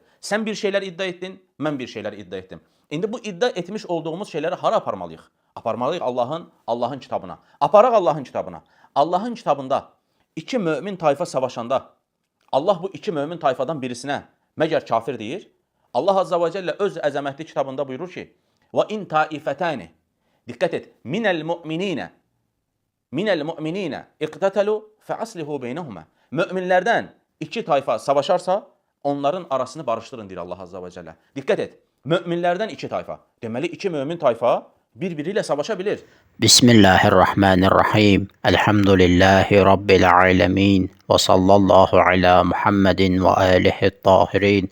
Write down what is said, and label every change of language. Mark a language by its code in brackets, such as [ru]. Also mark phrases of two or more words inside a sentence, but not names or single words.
[az] Sən bir şeylər iddia etdin, mən bir şeylər iddia etdim. İndi bu iddia etmiş olduğumuz şeyləri hara aparmalıyıq? Aparmalıyıq Allahın kitabına. Aparaq Allahın kitabına. Allahın kitabında iki mömin tayfa savaşanda Allah bu iki mömin tayfadan birisinə məgər kafir deyir? Allah Azza və Cəllə öz əzəmətli kitabında buyurur ki, [ar] وَاِنْ تَائِفَتَانِ [az] Diqqət et, [ar] مِنَ الْمُؤْمِنِينَ اِقْتَتَلُوا فَأَصْلِهُ بَيْنَهُمَا [az] Möminlərdən iki tayfa savaşarsa, onların arasını barışdırın, deyir Allah Azza və Cəllə. Diqqət et, möminlərdən iki tayfa. Deməli, iki mömin tayfa bir-biri ilə savaşa bilir. [ar] بسم الله الرحمن الرحيم. الحمد لله رب العالمين. وصلى الله على محمد وآله الطاهرين.